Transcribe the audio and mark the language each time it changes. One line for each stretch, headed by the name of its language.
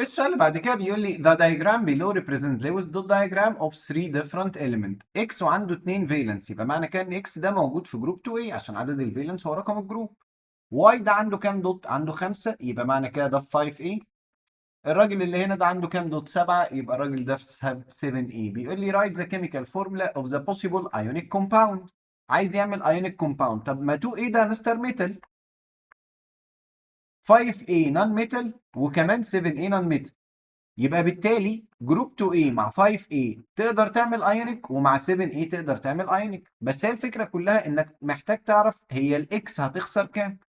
Arabic: السؤال اللي بعد كده بيقول لي
English: the diagram below represent Lewis dot diagram of three different element x
Arabic: وعنده 2 فالنس، يبقى معنى كده ان x ده موجود في جروب 2A عشان عدد الفالنس هو رقم الجروب. y ده عنده كام دوت؟ عنده 5، يبقى معنى كده ده في 5A. الراجل اللي هنا ده عنده كام دوت؟ 7، يبقى الراجل ده في 7A. بيقول لي
English: write the chemical formula of the possible ionic compound.
Arabic: عايز يعمل ionic compound. طب ما 2A ده مستر ميتال، 5A نون ميتال، وكمان 7A نون ميتال، يبقى بالتالي جروب 2A مع 5A تقدر تعمل ايونيك، ومع 7A تقدر تعمل ايونيك. بس هي الفكره كلها انك محتاج تعرف هي الاكس هتخسر كام.